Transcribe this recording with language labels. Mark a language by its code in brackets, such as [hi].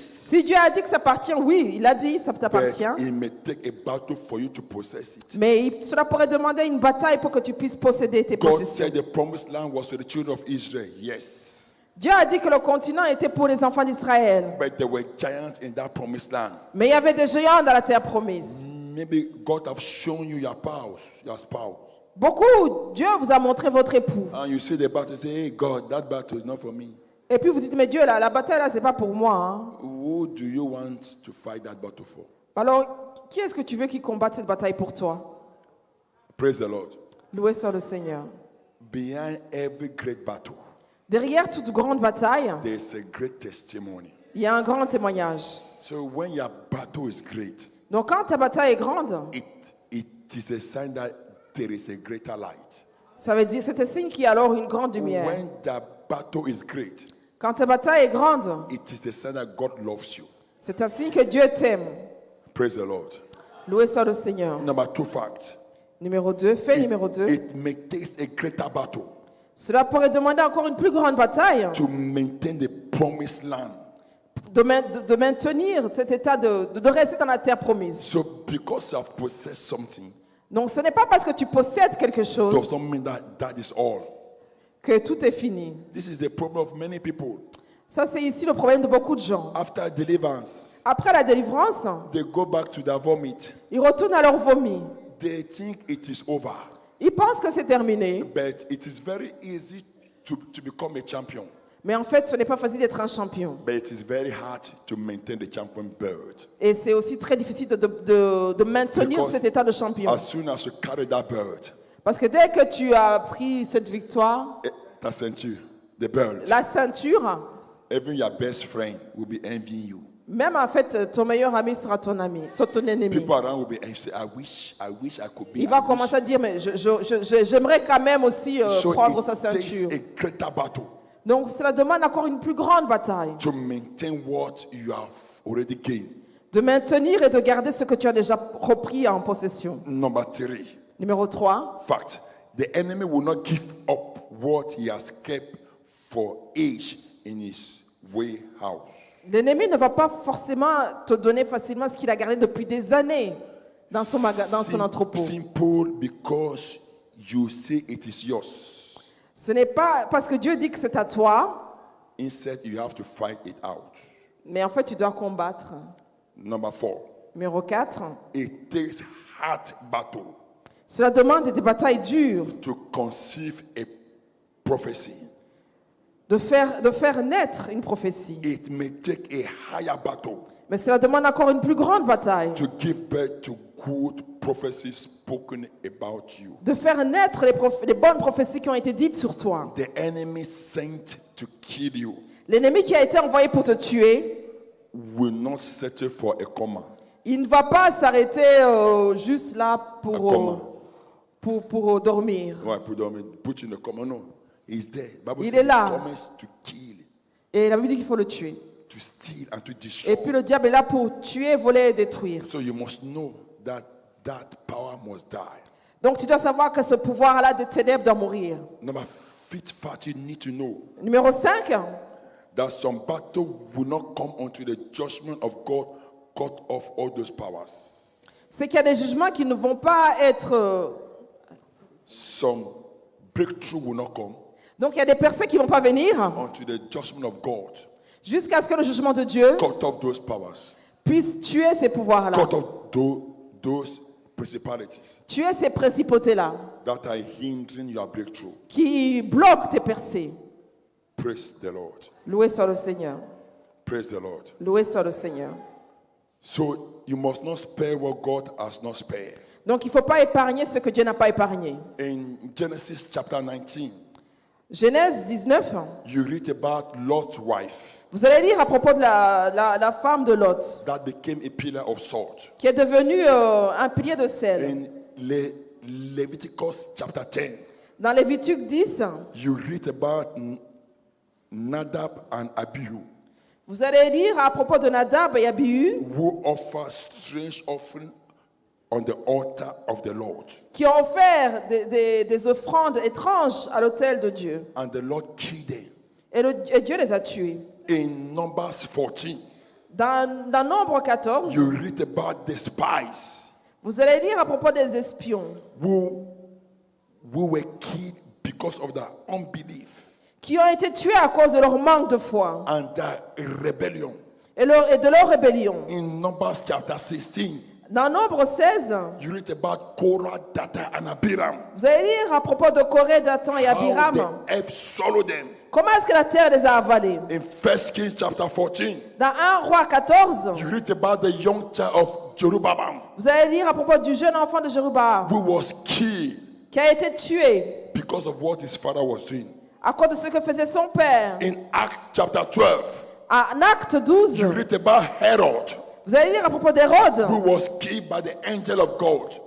[fr] Si Dieu a dit que ça t'appartient, oui, il a dit ça [en] But [fr] t'appartient. [en] it may take a battle for you to possess it. [fr] Mais cela pourrait demander une bataille pour que tu puisses posséder tes [en] God [fr] possessions. [en] said the promised land was for the children of Israel, yes. [fr] Dieu a dit que le continent était pour les enfants d'Israël. [en] But there were giants in that promised land. [fr] Mais il y avait des géants dans la terre promise. [en] Maybe God have shown you your spouse. [fr] Beaucoup, Dieu vous a montré votre époux. [en] And you see the battle, say, hey God, that battle is not for me. [fr] Et puis vous dites, mais Dieu, la bataille là, c'est pas pour moi. Hein. [en] Who do you want to fight that battle for? [fr] Alors, qui est-ce que tu veux qui combatte cette bataille pour toi? [en] Praise the Lord. [fr] Loué soit le Seigneur. [en] Behind every great battle, [fr] Derrière toute grande bataille, [en] there's a great testimony. [fr] il y a un grand témoignage. [en] So when your battle is great, [fr] Donc quand ta bataille est grande, [en] it is a sign that there is a greater light. [fr] ça veut dire, c'est un signe qu'il y a alors une grande lumière. [en] When the battle is great, [fr] Quand ta bataille est grande, [en] it is a sign that God loves you. [fr] c'est un signe que Dieu t'aime. [en] Praise the Lord. [fr] Loué soit le Seigneur. [en] Number two fact. [fr] Numéro 2, fait numéro 2. [en] It may take a greater battle [fr] Cela pourrait demander encore une plus grande bataille [en] to maintain the promised land. [fr] de maintenir cet état de rester dans la terre promise. [en] So because you have possessed something, [fr] Donc ce n'est pas parce que tu possèdes quelque [en] does [fr] chose [en] not mean that that is all. [fr] que tout est fini. [en] This is the problem of many people. [fr] Ça, c'est ici le problème de beaucoup de gens. [en] After deliverance, [fr] Après la délivrance, [en] they go back to their vomit. [fr] ils retournent à leur vomi. [en] They think it is over. [fr] Ils pensent que c'est terminé, [en] But it is very easy to become a champion. [fr] mais en fait, ce n'est pas facile d'être un champion. [en] But it is very hard to maintain the champion belt. [fr] Et c'est aussi très difficile de maintenir [en] Because [fr] cet état de champion. [en] as soon as you carry that belt, [fr] Parce que dès que tu as pris cette victoire, ta ceinture, [en] the belt, [fr] la ceinture, [en] even your best friend will be envying you. [fr] même en fait, ton meilleur ami sera ton ami, sera ton ennemi. [en] People around will be envious. I wish I could be. [fr] Il va [en] I wish. [fr] commencer à dire, mais j'aimerais quand même aussi [en] So [fr] prendre sa [en] it takes [fr] ceinture. [en] a greater battle [fr] Donc cela demande encore une plus grande bataille. [en] to maintain what you have already gained. [fr] De maintenir et de garder ce que tu as déjà repris en possession. [en] Number 3, [fr] Numéro 3, [en] fact: the enemy will not give up what he has kept for age in his warehouse. [fr] l'ennemi ne va pas forcément te donner facilement ce qu'il a gardé depuis des années dans son entrepôt. [en] Simple, because you say it is yours. [fr] Ce n'est pas parce que Dieu dit que c'est à toi, [en] Instead, you have to fight it out. [fr] mais en fait tu dois combattre. [en] Number 4, [fr] Numéro 4, [en] it takes hard battle [fr] cela demande des batailles dures, [en] to conceive a prophecy. [fr] de faire naître une prophétie. [en] It may take a higher battle [fr] Mais cela demande encore une plus grande bataille, [en] to give birth to good prophecies spoken about you. [fr] de faire naître les bonnes prophéties qui ont été dites sur toi. [en] The enemy sent to kill you [fr] L'ennemi qui a été envoyé pour te tuer, [en] will not settle for a comma. [fr] il ne va pas s'arrêter juste là pour dormir. [en] Why put in a comma? No, he's there. Bible [fr] Il [en] says [fr] est là. [en] he comes to kill, [fr] Et la Bible dit qu'il faut le tuer. [en] to steal, and to [fr] Et [en] destroy. [fr] puis le diable est là pour tuer, voler et détruire. [en] So you must know that that power must die. [fr] Donc tu dois savoir que ce pouvoir-là des ténèbres doit mourir. [en] Number 5 fact you need to know [fr] Numéro 5, [en] that some battle will not come until the judgment of God cut off all those powers. [fr] c'est qu'il y a des jugements qui ne vont pas être... [en] Some breakthrough will not come [fr] Donc il y a des personnes qui ne vont pas venir [en] until the judgment of God [fr] jusqu'à ce que le jugement de Dieu [en] cut off those powers, [fr] puisse tuer ces pouvoirs-là, [en] cut off those principalities [fr] tuer ces principautés-là [en] that are hindering your breakthrough. [fr] qui bloquent tes percées. [en] Praise the Lord. [fr] Loué soit le Seigneur. [en] Praise the Lord. [fr] Loué soit le Seigneur. [en] So you must not spare what God has not spared. [fr] Donc il ne faut pas épargner ce que Dieu n'a pas épargné. [en] In Genesis chapter 19, [fr] Genèse 19, [en] you read about Lot's wife [fr] vous allez lire à propos de la femme de Lot, [en] that became a pillar of salt. [fr] qui est devenue un pilier de sel. [en] In Leviticus chapter 10, [fr] Dans Lévitique 10, [en] you read about Nadab and Abihu, [fr] vous allez lire à propos de Nadab et Abihu, [en] who offer strange offering on the altar of the Lord. [fr] qui ont offert des offrandes étranges à l'autel de Dieu. [en] And the Lord killed them. [fr] Et Dieu les a tués. [en] In Numbers 14, [fr] Dans Nombre 14, [en] you read about the spies [fr] vous allez lire à propos des espions [en] who were killed because of their unbelief [fr] qui ont été tués à cause de leur manque de foi [en] and their rebellion. [fr] et de leur rébellion. [en] In Numbers chapter 16, [fr] Dans Nombre 16, [en] you read about Korah, Dathan, and Abiram. [fr] vous allez lire à propos de Corée, Dathan et [en] How [fr] Abiram. [en] the earth swallowed them. [fr] Comment est-ce que la terre les a avalés? [en] In 1 Kings chapter 14, [fr] Dans 1 Roi 14, [en] you read about the young child of Jerubbabel [fr] vous allez lire à propos du jeune enfant de Jérubaal [en] who was killed [fr] qui a été tué [en] because of what his father was doing. [fr] à cause de ce que faisait son père. [en] In Acts chapter 12, [fr] En Acte 12, [en] you read about Herod [fr] vous allez lire à propos d'Hérode [en] who was killed by the angel of God